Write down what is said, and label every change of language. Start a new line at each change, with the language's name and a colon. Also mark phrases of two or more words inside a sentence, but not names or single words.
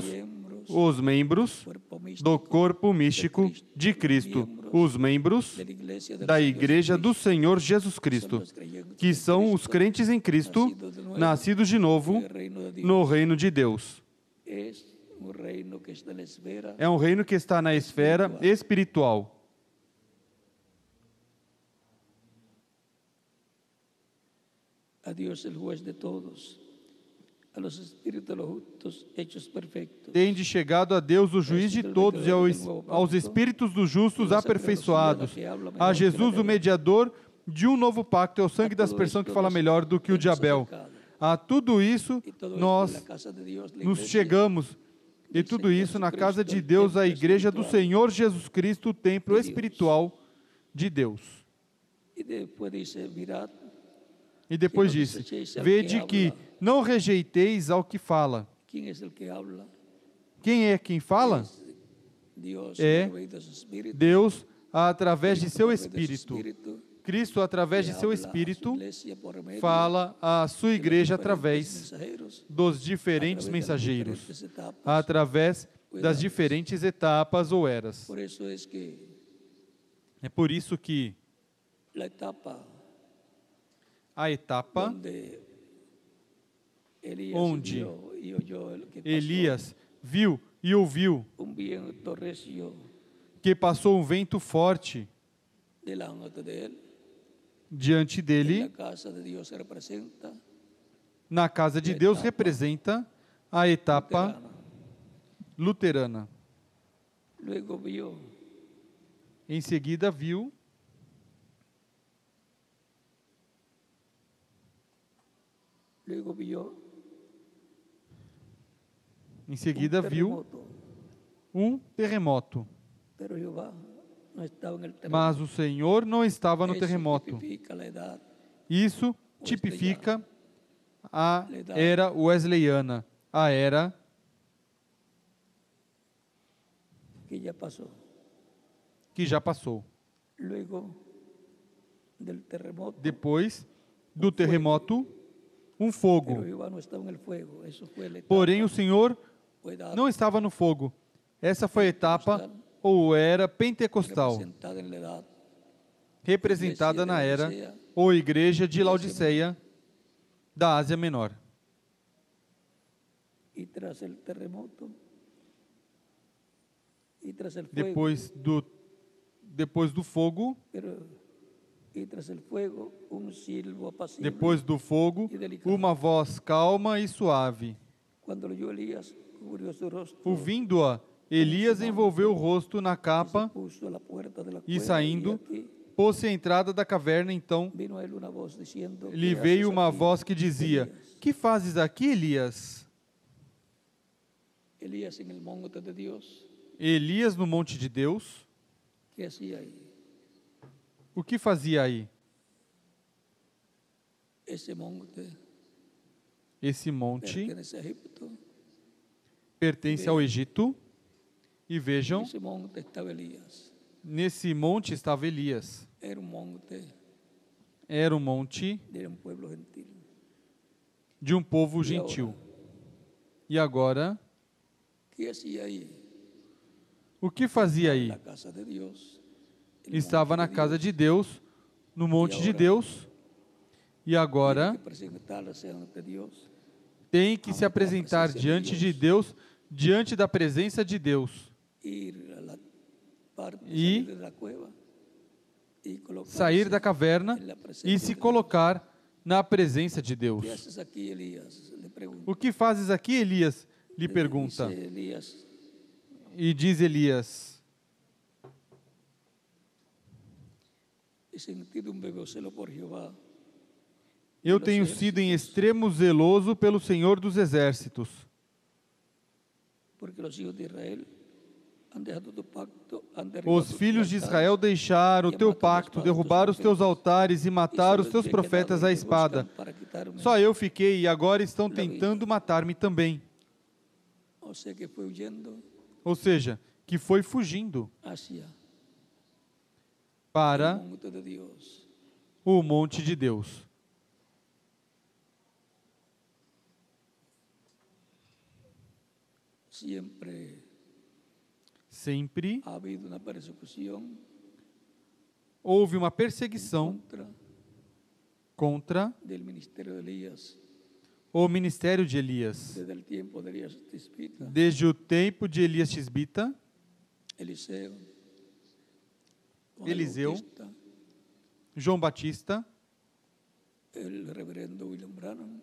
Portuguese: Os membros do corpo místico de Cristo, os membros da Igreja do Senhor Jesus Cristo, que são os crentes em Cristo, nascidos de novo no reino de Deus. É um reino que está na esfera espiritual. A Deus, o
Spanish: juez de todos, a los espíritus de los justos hechos perfectos.
Portuguese: Tende chegado a Deus, o juiz de todos, e aos espíritos dos justos aperfeiçoados, a Jesus, o mediador de um novo pacto, é o sangue da aspersão que fala melhor do que o de Abel. A tudo isso nós nos chegamos, e tudo isso na casa de Deus, a igreja do Senhor Jesus Cristo, o templo espiritual de Deus. E depois disse, vede que não rejeiteis ao que fala. Quem é quem fala? É Deus através de seu Espírito. Cristo, através de seu
Spanish: habla a su
Portuguese: Espírito,
Spanish: iglesia por medio
Portuguese: fala à sua
Spanish: de los
Portuguese: igreja
Spanish: diferentes
Portuguese: através
Spanish: mensajeros,
Portuguese: dos diferentes
Spanish: a través de las mensageiros, diferentes etapas.
Portuguese: através das eras. diferentes etapas ou eras.
Spanish: Por eso es que
Portuguese: É por isso que
Spanish: la etapa
Portuguese: a etapa
Spanish: donde Elías
Portuguese: onde
Spanish: vio y oyó el que pasó
Portuguese: Elias viu e ouviu
Spanish: un viento recio
Portuguese: que passou um vento forte
Spanish: delante de él,
Portuguese: diante
Spanish: en
Portuguese: dele,
Spanish: la casa de Dios representa
Portuguese: na casa de Deus, representa a etapa
Spanish: luterana.
Portuguese: luterana.
Spanish: Luego vio
Portuguese: Em seguida viu
Spanish: un terremoto,
Portuguese: um terremoto.
Spanish: pero Jehová no estaba en el terremoto.
Portuguese: Mas o Senhor não estava no
Spanish: Eso
Portuguese: terremoto.
Spanish: tipifica la edad
Portuguese: Isso tipifica a era wesleyana, a era
Spanish: que ya pasó.
Portuguese: que já passou.
Spanish: Luego del terremoto,
Portuguese: Depois do terremoto, um
Spanish: pero
Portuguese: fogo.
Spanish: Jehová no estaba en el fuego. Eso fue la etapa,
Portuguese: Porém, o Senhor
Spanish: o edad
Portuguese: não estava no fogo. Essa foi a etapa ou era pentecostal,
Spanish: representada en la edad
Portuguese: representada na era ou igreja de Laodiceia da Ásia Menor.
Spanish: y tras el terremoto y tras el fuego,
Portuguese: Depois do fogo,
Spanish: y tras el fuego un silbo apacible.
Portuguese: depois do fogo, uma voz calma e suave.
Spanish: Cuando lo oyó Elías, cubrió su rostro
Portuguese: Ouvindo-a, Elias envolveu o rosto na
Spanish: y se
Portuguese: capa
Spanish: puso a la puerta de la
Portuguese: e,
Spanish: cueva,
Portuguese: saindo,
Spanish: y aquí
Portuguese: pôs-se à entrada da caverna. Então
Spanish: vino a él una voz diciendo:
Portuguese: lhe
Spanish: ¿Qué
Portuguese: veio
Spanish: haces
Portuguese: uma
Spanish: aquí,
Portuguese: voz que dizia:
Spanish: Elías?
Portuguese: Que fazes aqui, Elias?
Spanish: Elías en el monte de Dios,
Portuguese: Elias no monte de Deus?
Spanish: ¿qué hacía ahí?
Portuguese: O que fazia aí?
Spanish: Ese monte
Portuguese: Esse monte
Spanish: pertenece a Egipto.
Portuguese: pertence ao Egito. E
Spanish: En
Portuguese: vejam,
Spanish: ese monte estaba Elías.
Portuguese: nesse monte estava Elias.
Spanish: Era un monte
Portuguese: Era um monte
Spanish: de un pueblo gentil.
Portuguese: de um povo gentil. E agora,
Spanish: ¿Qué hacía ahí?
Portuguese: o que fazia aí?
Spanish: En la casa de Dios. el
Portuguese: Estava
Spanish: monte
Portuguese: na
Spanish: de
Portuguese: casa
Spanish: Dios.
Portuguese: de Deus, no monte de Deus. E
Spanish: Tiene
Portuguese: agora
Spanish: que presentarse ante Dios.
Portuguese: tem que se apresentar diante de Deus, diante da presença de Deus.
Spanish: Ir a la parte Y salir de la cueva y colocarse
Portuguese: Sair da caverna
Spanish: en la
Portuguese: e
Spanish: presencia
Portuguese: se
Spanish: de Dios.
Portuguese: colocar na presença de Deus.
Spanish: ¿Qué haces aquí, Elías? Le pregunta.
Portuguese: O que fazes aqui, Elias? Lhe pergunta.
Spanish: Dice Elías:
Portuguese: E diz Elias:
Spanish: he sentido un bebé celo por Jehová.
Portuguese: Eu tenho sido em extremo zeloso pelo Senhor dos Exércitos,
Spanish: Porque los hijos de Israel han dejado tu pacto, han derribado
Portuguese: os
Spanish: tus
Portuguese: filhos de
Spanish: altares,
Portuguese: Israel deixaram o teu pacto, derrubaram os teus altares e
Spanish: y
Portuguese: mataram os
Spanish: solo
Portuguese: teus
Spanish: te he
Portuguese: profetas
Spanish: quedado
Portuguese: à
Spanish: y te
Portuguese: espada.
Spanish: buscan para quitarme.
Portuguese: Só eu fiquei e agora estão tentando matar-me também.
Spanish: O sea que fue huyendo
Portuguese: Ou seja, que foi fugindo
Spanish: hacia
Portuguese: para
Spanish: el monte de Dios.
Portuguese: o monte de Deus. Sempre
Spanish: Ha habido una persecución
Portuguese: houve uma perseguição
Spanish: contra
Portuguese: contra
Spanish: del ministerio de Elías
Portuguese: o ministério de Elias.
Spanish: desde el tiempo de Elías Tisbita,
Portuguese: Desde o tempo de Elias Tisbita,
Spanish: Eliseo, Juan
Portuguese: Eliseu,
Spanish: Bautista,
Portuguese: João Batista,
Spanish: el reverendo William Branham,